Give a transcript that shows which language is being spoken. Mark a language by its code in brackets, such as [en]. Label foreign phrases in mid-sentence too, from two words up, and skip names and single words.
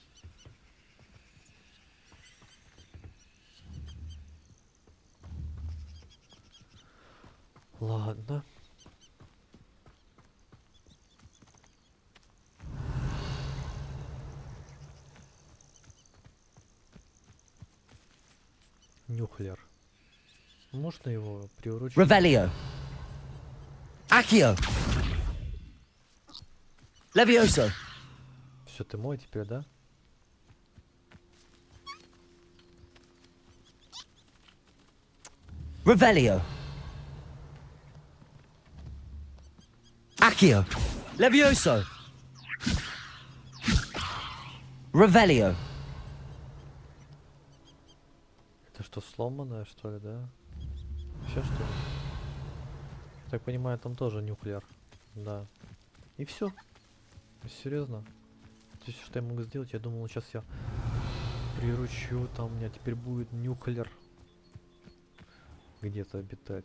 [ru] Ладно. Нюхлер. Можно его приурочить? Revelio. Accio. Levioso. Все, ты мой теперь, да? Revelio. Accio. Levioso. Revelio. Это что, сломанное, что ли, да? Еще что ли? Так понимаю, там тоже нюхлер. Да. И все. Серьезно? То есть, что я могу сделать? Я думал, сейчас я приручу, там у меня теперь будет нюхлер где-то обитать.